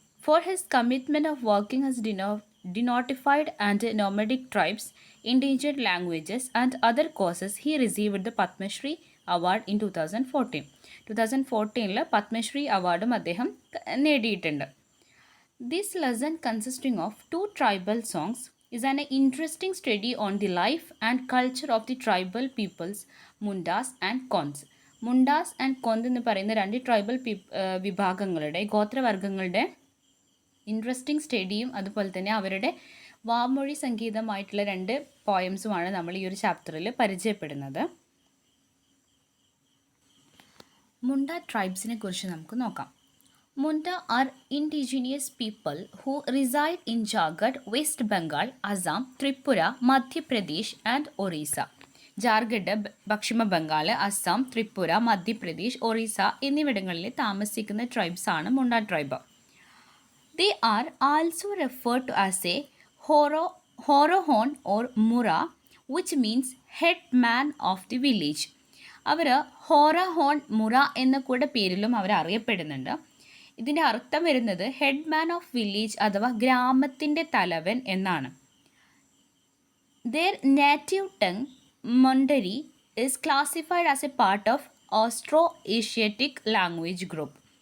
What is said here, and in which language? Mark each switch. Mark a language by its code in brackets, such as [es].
[en] For his commitment of working his denotified and nomadic tribes, endangered languages and other causes he received the Padma Shri award in 2014. [ml] 2014 Padmashri അവാർഡും അദ്ദേഹം നേടിയിട്ടുണ്ട്. [en] This lesson, consisting of 2 tribal songs, is an interesting study on the life and culture of the tribal peoples, Mundas and KONDH. [ml] Mundas and KONDH എന്ന് പറയുന്ന രണ്ട് tribal വിഭാഗങ്ങളുടെ ഗോത്രവർഗങ്ങളുടെ interesting സ്റ്റഡിയും അതുപോലെ തന്നെ അവരുടെ വാമൊഴി സംഗീതമായിട്ടുള്ള 2 പോയംസുമാണ് നമ്മൾ ഈ ഒരു ചാപ്റ്ററിൽ പരിചയപ്പെടുന്നത്. മുണ്ട ട്രൈബ്സിനെ കുറിച്ച് നമുക്ക് നോക്കാം. [en] Munda are indigenous people who reside in Jharkhand, West Bengal, Assam, Tripura, Madhya Pradesh and Orissa. [ml] Jharkhand, പശ്ചിമ ബംഗാൾ, അസം, ത്രിപുര, മധ്യപ്രദേശ്, ഒറീസ എന്നിവിടങ്ങളിൽ താമസിക്കുന്ന ട്രൈബ്സാണ് മുണ്ട tribe. [en] They are also referred to as a Horohon or Mura, which means head man of the village. [ml] അവർ ഹോറഹോൺ, മുറ എന്ന കൂടെ പേരിലും അവർ അറിയപ്പെടുന്നുണ്ട്. ഇതിൻ്റെ അർത്ഥം വരുന്നത് [en] head man of village [ml] അഥവാ ഗ്രാമത്തിൻ്റെ തലവൻ എന്നാണ്. [en] Their native tongue Mundari is classified as a part of Austro Asiatic language group.